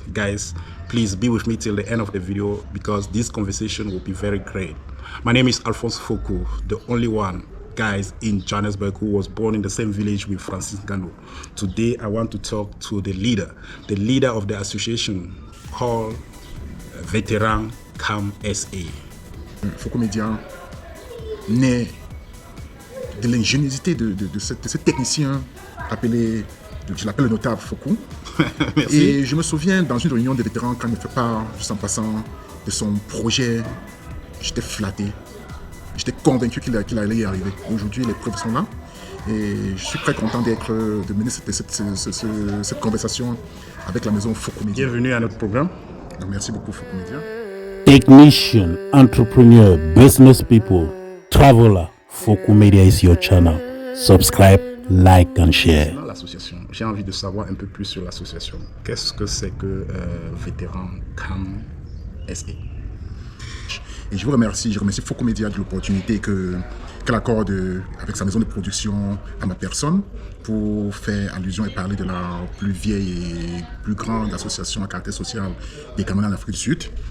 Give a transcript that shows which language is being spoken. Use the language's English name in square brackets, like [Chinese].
[English] Guys, please be with me till the end of the video because this conversation will be very great. My name is Alphonse Foucault, the only one, guys, in Johannesburg who was born in the same village with Francis Ngannou. Today, I want to talk to the leader of the association called Vétéran CAM SA. [French] Foucault Média naît de l'ingéniosité de ce technicien appelé, je l'appelle le notable Foucault. Et je me souviens dans une réunion des vétérans quand il me fait part, juste en passant, de son projet, j'étais flatté. J'étais convaincu qu'il allait y arriver. Aujourd'hui, les preuves sont là. Et je suis très content de mener cette conversation avec la maison Foucault Média. Bienvenue à notre programme. Donc, merci beaucoup Foucault Média. [English] Technician, entrepreneur, business people, traveler, Foucault Média is your channel. Subscribe, like and share. [French] L'association, j'ai envie de savoir un peu plus sur l'association. Qu'est-ce que c'est que Vétéran CAM SA? Et je remercie Foucault Média de l'opportunité qu'elle accorde avec sa maison de production à ma personne pour faire allusion et parler de la plus vieille et plus grande association à caractère social des Camerounais en Afrique du Sud.